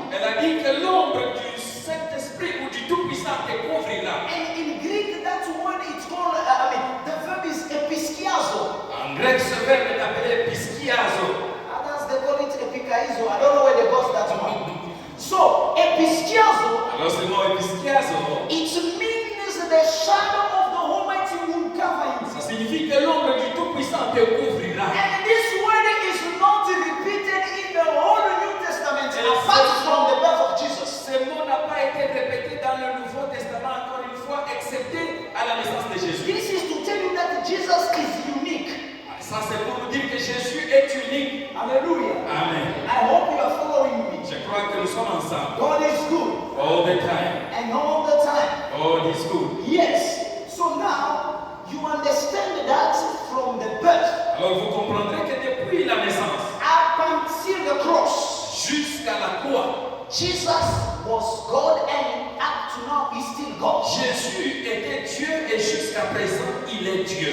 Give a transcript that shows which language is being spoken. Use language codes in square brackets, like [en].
[fr] elle a dit que l'ombre du Saint-Esprit ou du Tout-Puissant te couvrira. [en] And in Greek, that word it's called, the verb is episkiazo. [fr] En grec, ce verbe est appelé piskiazo. [en] Others they call it epikaizo. I don't know where they got that one. So, episkiazo, [fr] Alors ce mot piskiazo, [en] it means the shadow of the Almighty will cover you. [fr] ça signifie que l'ombre du Tout-Puissant te couvrira. [en] And this word is not repeated in the whole New Testament apart from the birth of Jesus. [fr] Ce mot n'a pas été répété dans le Nouveau Testament encore une fois, excepté à la naissance de Jésus. [en] This is to tell you that Jesus is unique. [fr] Ça c'est pour nous dire que Jésus est unique. [en] Hallelujah. Amen. I hope you are following me. [fr] Je crois que nous sommes ensemble. [en] God is good. All the time. And all the time. God is good. Yes. So now you understand that from the birth [fr] Alors vous comprendrez que depuis la naissance [en] up until the cross, [fr] jusqu'à la croix, [en] Jesus was God and up to now is still God. [fr] Jésus était Dieu et jusqu'à présent il est Dieu.